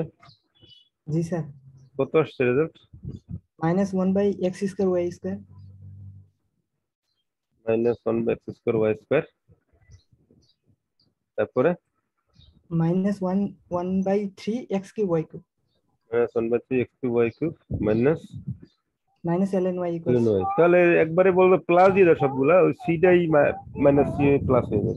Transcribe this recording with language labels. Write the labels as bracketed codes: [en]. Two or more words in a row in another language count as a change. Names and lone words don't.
[bn] জি স্যার। কত আসছে রেজাল্ট? -1/x² y²। -1/x²y²। তারপরে -1/3x³ -1/3x³ মাইনাস -ln y ln = y। তাহলে একবারে বলবো প্লাস দিয়ে দাও সবগুলা, ওই সিটাই মাইনাস সি প্লাস হয়ে যাবে।